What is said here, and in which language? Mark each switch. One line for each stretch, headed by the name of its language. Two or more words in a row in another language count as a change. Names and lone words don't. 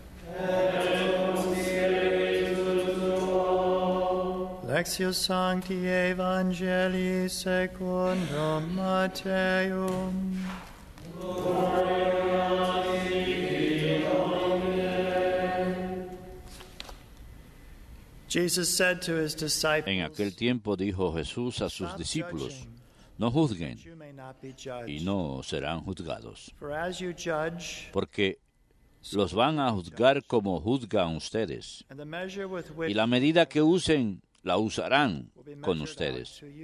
Latin: Lectio Sancti Evangelii secundum Matteum.
English: Jesus said to his disciples,
Spanish: En aquel tiempo dijo Jesús a sus discípulos: no juzguen, y no serán juzgados, porque los van a juzgar como juzgan ustedes, y la medida que usen, la usarán con ustedes.